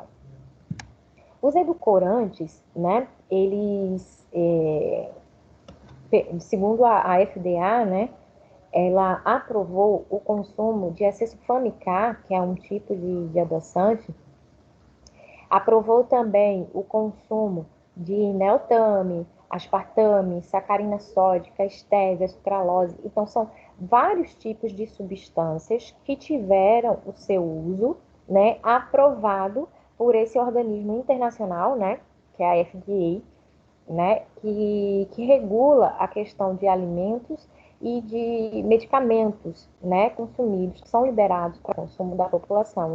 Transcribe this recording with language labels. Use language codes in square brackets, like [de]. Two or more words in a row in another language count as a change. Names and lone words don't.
[pt] Os edulcorantes, né, eles, segundo a FDA, né, ela aprovou o consumo de acesulfame K, que é um tipo de adoçante, Aprovou também o consumo de neotame, aspartame, sacarina sódica, estévia, sucralose. Então, são vários tipos de substâncias que tiveram o seu uso, né, aprovado por esse organismo internacional, né, que é a FDA, né, que regula a questão de alimentos e de medicamentos, né, consumidos, que são liberados para consumo da população.